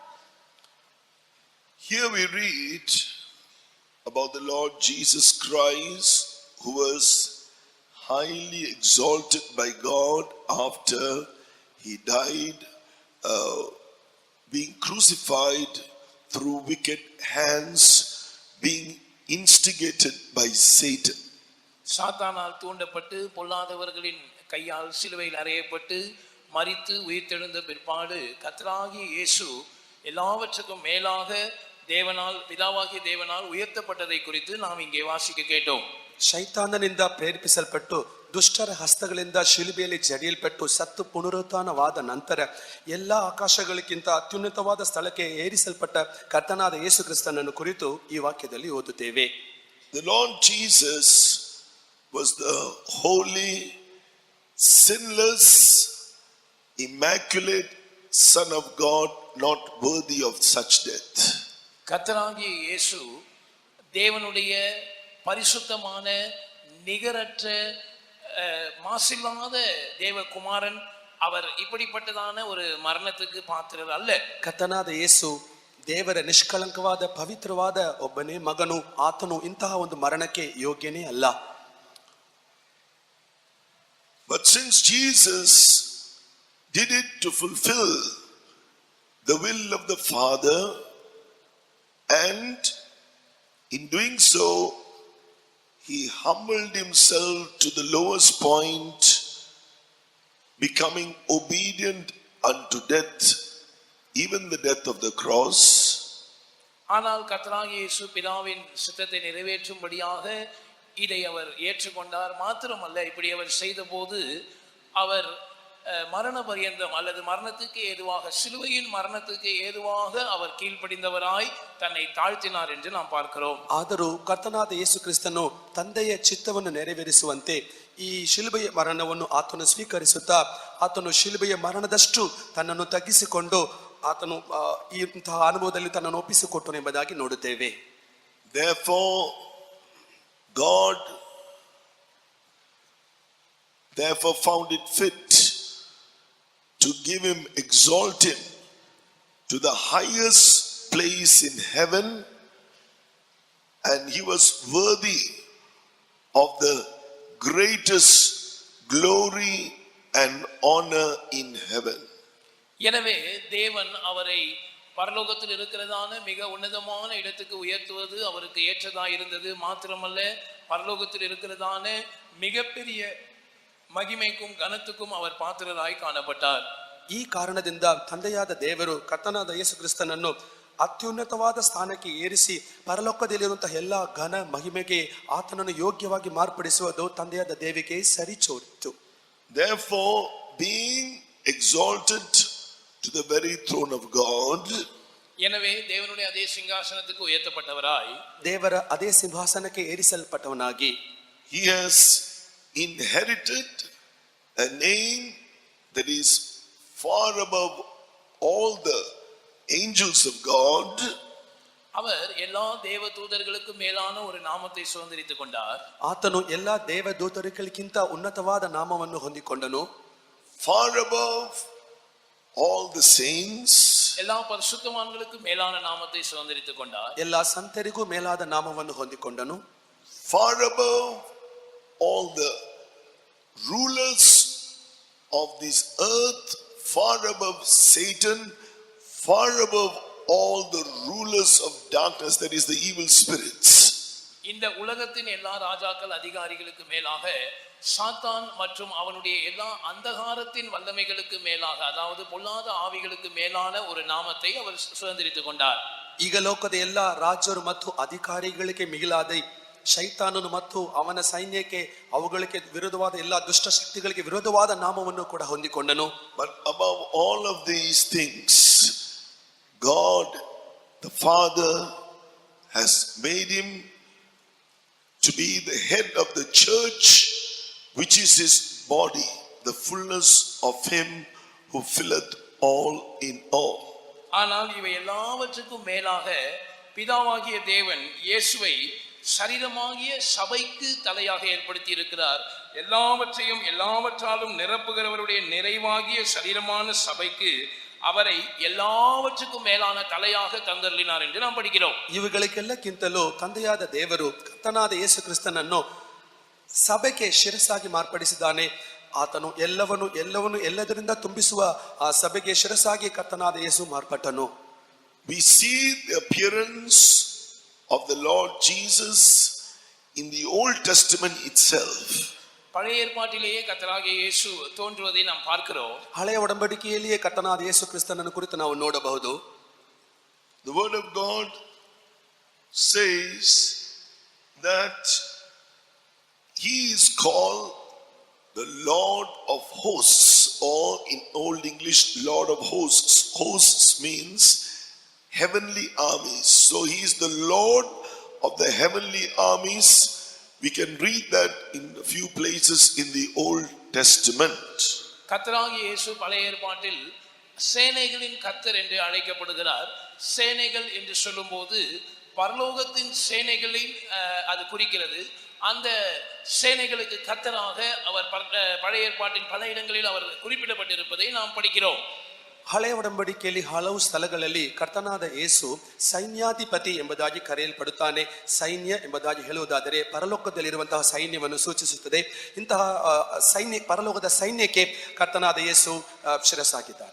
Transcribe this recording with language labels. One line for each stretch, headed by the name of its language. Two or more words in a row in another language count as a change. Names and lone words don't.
English: Here we read about the Lord Jesus Christ, who was highly exalted by God after he died, being crucified through wicked hands, being instigated by Satan.
Tamil: சாத்தானால் தூண்டப்பட்டு பொல்லாதவர்களின் கையால் சிலுவையில் அறையப்பட்டு மரித்து உயிர்த்தெழுந்த பிற்பாடு கர்த்தராகிய இயேசு எல்லாவற்றுக்கும் மேலாக தேவனால் பிதாவாகிய தேவனால் உயர்த்தப்பட்டதை குறித்து நாம் இங்கே வாசிக்க கேட்டோம்.
Kannada: ಶೈತಾನನಿಂದ ಪ್ರೇರೇಪಿಸಲ್ಪಟ್ಟು ದುಷ್ಟರ ಹಸ್ತಗಳಿಂದ ಶಿಲುಬೆಯಲ್ಲಿ ಜಡಿಯಲ್ಪಟ್ಟು ಸತ್ತು ಪುನರುತ್ಥಾನವಾದ ನಂತರ ಎಲ್ಲಾ ಆಕಾಶಗಳಿಗಿಂತ ಅತ್ಯುನ್ನತವಾದ ಸ್ಥಳಕ್ಕೆ ಏರಿಸಲ್ಪಟ್ಟ ಕರ್ತನಾದ ಯೇಸು ಕ್ರಿಸ್ತನನ್ನು ಕುರಿತು ಈ ವಾಕ್ಯದಲ್ಲಿ ಓದುತ್ತೇವೆ.
English: The Lord Jesus was the holy, sinless, immaculate Son of God, not worthy of such death.
Tamil: கர்த்தராகிய இயேசு தேவனுடைய பரிசுத்தமான நிகரற்ற மாசில்லாத தேவகுமாரன். அவர் இப்படிப்பட்டதான ஒரு மரணத்துக்கு பாத்திரர் அல்ல.
Kannada: ಕರ್ತನಾದ ಯೇಸು ದೇವರ ನಿಷ್ಕಳಂಕವಾದ ಪವಿತ್ರವಾದ ಒಬ್ಬನೇ ಮಗನು. ಆತನು ಇಂತಹ ಒಂದು ಮರಣಕ್ಕೆ ಯೋಗ್ಯನೇ ಅಲ್ಲ.
English: But since Jesus did it to fulfill the will of the Father, and in doing so he humbled himself to the lowest point, becoming obedient unto death, even the death of the cross.
Tamil: ஆனால் கர்த்தராகிய இயேசு பிதாவின் சித்தத்தை நிறைவேற்றும்படியாக இதை அவர் ஏற்றுக்கொண்டார். மாத்திரமல்ல, இப்படி அவர் செய்த போது அவர் மரண பரியந்தம் அல்லது மரணத்துக்கு ஏதுவாக சிலுவையின் மரணத்துக்கு ஏதுவாக அவர் கீழ்ப்படிந்தவராய் தன்னை தாழ்த்தினார் என்று நாம் பார்க்கிறோம்.
Kannada: ಆದರೂ ಕರ್ತನಾದ ಯೇಸು ಕ್ರಿಸ್ತನು ತಂದೆಯ ಚಿತ್ತವನ್ನು ನೆರವೇರಿಸುವಂತೆ ಈ ಶಿಲುಬೆಯ ಮರಣವನ್ನು ಆತನು ಸ್ವೀಕರಿಸುತ್ತಾ ಆತನು ಶಿಲುಬೆಯ ಮರಣದಷ್ಟು ತನ್ನನ್ನು ತಗ್ಗಿಸಿಕೊಂಡು ಆತನು ಇಂತಹ ಅನುಭವದಲ್ಲಿ ತನ್ನನ್ನು ಒಪ್ಪಿಸಿಕೊಟ್ಟನು ಎಂಬುದಾಗಿ ನೋಡುತ್ತೇವೆ.
English: Therefore God found it fit to give him, exalt him to the highest place in heaven, and he was worthy of the greatest glory and honor in heaven.
Tamil: எனவே தேவன் அவரை பரலோகத்தில் இருக்கிறதான மிக உன்னதமான இடத்துக்கு உயர்த்துவது அவருக்கு ஏற்றதாக இருந்தது. மாத்திரமல்ல, பரலோகத்தில் இருக்கிறதான மிகப்பெரிய மகிமைக்கும் கனத்துக்கும் அவர் ಪಾತ್ರರಾಗಿ ಕಾಣப்பட்டார்.
Kannada: ಈ ಕಾರಣದಿಂದ ತಂದೆಯಾದ ದೇವರು ಕರ್ತನಾದ ಯೇಸು ಕ್ರಿಸ್ತನನ್ನು ಅತ್ಯುನ್ನತವಾದ ಸ್ಥಾನಕ್ಕೆ ಏರಿಸಿ ಪರಲೋಕದಲ್ಲಿರುವಂತಹ ಎಲ್ಲ ಘನ ಮಹಿಮೆಗೆ ಆತನನ್ನು ಯೋಗ್ಯವಾಗಿ ಮಾರ್ಪಡಿಸುವುದು ತಂದೆಯಾದ ದೇವಿಗೆ ಸರಿಚೋರಿತು.
English: Therefore, being exalted to the very throne of God,
Tamil: எனவே தேவனுடைய அதே சிங்காசனத்துக்கு உயர்த்தப்பட்டவராய்
Kannada: ದೇವರ ಅದೇ ಸಿಂಹಾಸನಕ್ಕೆ ಏರಿಸಲ್ಪಟ್ಟವನಾಗಿ
English: he has inherited a name that is far above all the angels of God.
Tamil: அவர் எல்லா தேவதூதர்களுக்கு மேலான ஒரு நாமத்தை சுதந்தரித்துக் கொண்டார்.
Kannada: ಆತನು ಎಲ್ಲಾ ದೇವದೂತರಿಗಿಂತ ಉನ್ನತವಾದ ನಾಮವನ್ನು ಹೊಂದಿಕೊಂಡನು.
English: far above all the saints,
Tamil: எல்லா பரிசுத்தவான்களுக்கு மேலான நாமத்தை சுதந்தரித்துக் கொண்டார்.
Kannada: ಎಲ್ಲಾ ಸಂತರಿಗೂ ಮೇಲಾದ ನಾಮವನ್ನು ಹೊಂದಿಕೊಂಡನು.
English: far above all the rulers of this earth, far above Satan, far above all the rulers of darkness, that is the evil spirits.
Tamil: இந்த உலகத்தின் எல்லா ராஜாக்கள் அதிகாரிகளுக்கு மேலாக சாத்தான் மற்றும் அவனுடைய எல்லா அந்தகாரத்தின் வல்லமைகளுக்கு மேலாக, அதாவது பொல்லாத ஆவிகளுக்கு மேலான ஒரு நாமத்தை அவர் சுதந்திரித்துக் கொண்டார்.
Kannada: ಈಗ ಲೋಕದ ಎಲ್ಲಾ ರಾಜರು ಮತ್ತು ಅಧಿಕಾರಿಗಳಿಗೆ ಮಿಗಿಲಾದ ಶೈತಾನನು ಮತ್ತು ಅವನ ಸೈನ್ಯಕ್ಕೆ ಅವುಗಳಿಗೆ ವಿರೋಧವಾದ ಎಲ್ಲಾ ದುಷ್ಟ ಶಕ್ತಿಗಳಿಗೆ ವಿರೋಧವಾದ ನಾಮವನ್ನು ಕೂಡ ಹೊಂದಿಕೊಂಡನು.
English: But above all of these things, God the Father has made him to be the head of the church, which is his body, the fullness of him who filleth all in all.
Tamil: ஆனால் இவை எல்லாவற்றுக்கும் மேலாக பிதாவாகிய தேவன் இயேசுவை சரீரமாகிய சபைக்கு தலையாக ஏற்படுத்தி இருக்கிறார். எல்லாவற்றையும் எல்லாவற்றாலும் நிரப்புகிறவருடைய நிறைவாகிய சரீரமான சபைக்கு அவரை எல்லாவற்றுக்கும் மேலான தலையாக தந்தருளினார் என்று நாம் படிக்கிறோம்.
Kannada: ಇವುಗಳಿಗೆಲ್ಲಕ್ಕಿಂತಲೂ ತಂದೆಯಾದ ದೇವರು ಕರ್ತನಾದ ಯೇಸು ಕ್ರಿಸ್ತನನ್ನು ಸಭೆಗೆ ಶಿರಸ್ಸಾಗಿ ಮಾರ್ಪಡಿಸಿದ್ದಾನೆ. ಆತನು ಎಲ್ಲವನು ಎಲ್ಲದರಿಂದ ತುಂಬಿಸುವ ಆ ಸಭೆಗೆ ಶಿರಸ್ಸಾಗಿ ಕರ್ತನಾದ ಯೇಸು ಮಾರ್ಪಟ್ಟನು.
English: We see the appearance of the Lord Jesus in the Old Testament itself.
Tamil: பழைய ஏற்பாட்டிலேயே கர்த்தராகிய இயேசு தோன்றுவதை நாம் பார்க்கிறோம்.
Kannada: ಹಳೆಯ ಒಡಂಬಡಿಕೆಯಲ್ಲಿಯೇ ಕರ್ತನಾದ ಯೇಸು ಕ್ರಿಸ್ತನನ್ನು ಕುರಿತು ನಾವು ನೋಡಬಹುದು.
English: The word of God says that he is called the Lord of hosts, or in Old English, Lord of hosts. Hosts means heavenly armies. So he is the Lord of the heavenly armies. We can read that in a few places in the Old Testament.
Tamil: கர்த்தராகிய இயேசு பழைய ஏற்பாட்டில் சேனைகளின் கர்த்தர் என்று அழைக்கப்படுகிறார். சேனைகள் என்று சொல்லும்போது பரலோகத்தின் சேனைகளை அது குறிக்கிறது. அந்த சேனைகளுக்கு கர்த்தராக அவர் பழைய ஏற்பாட்டின் பல இடங்களில் அவர் குறிப்பிடப்பட்டிருப்பதை நாம் படிக்கிறோம்.
Kannada: ಹಳೆಯ ಒಡಂಬಡಿಕೆಯಲ್ಲಿ ಹಲವು ಸ್ಥಳಗಳಲ್ಲಿ ಕರ್ತನಾದ ಯೇಸು ಸೈನ್ಯಾಧಿಪತಿ ಎಂಬುದಾಗಿ ಕರೆಯಲ್ಪಡುತ್ತಾನೆ. ಸೈನ್ಯ ಎಂಬುದಾಗಿ ಹೇಳುವುದಾದರೆ ಪರಲೋಕದಲ್ಲಿರುವಂತಹ ಸೈನ್ಯವನ್ನು ಸೂಚಿಸುತ್ತದೆ. ಇಂತಹ ಪರಲೋಕದ ಸೈನ್ಯಕ್ಕೆ ಕರ್ತನಾದ ಯೇಸು ಶಿರಸ್ಸಾಗಿದ್ದಾನೆ.